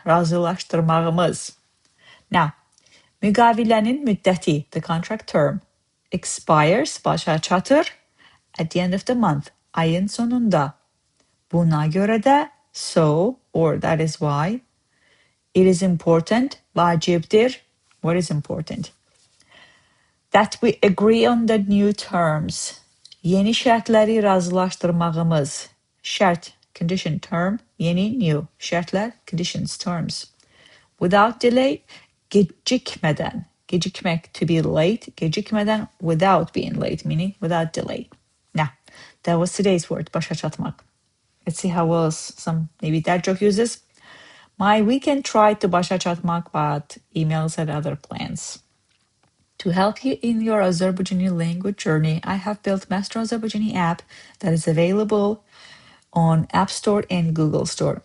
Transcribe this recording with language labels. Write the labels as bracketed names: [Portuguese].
[Azerbaijani] Razılaşdırmağımız. [English] Now, [Azerbaijani] müqavilənin müddəti, [English] the contract term, expires, [Azerbaijani] başa çatır, [English] at the end of the month, [Azerbaijani] ayın sonunda. Buna görə də, [English] so, or that is why, it is important, [Azerbaijani] vacibdir. [English] What is important? That we agree on the new terms. [Azerbaijani] Yeni şərtləri razılaşdırmağımız. Şərt, [English] condition, term, [Azerbaijani] yeni, [English] new. [Azerbaijani] Şərtlər, [English] conditions, terms. Without delay, [Azerbaijani] gecikmədən. Gecikmək, [English] to be late. [Azerbaijani] Gecikmədən, [English] without being late, meaning without delay. Now, that was today's word, başa çatmaq. Let's see how well some maybe dad joke uses. My weekend tried to başa çatmaq, but emails had other plans. To help you in your Azerbaijani language journey, I have built Master Azerbaijani app that is available on App Store and Google Store.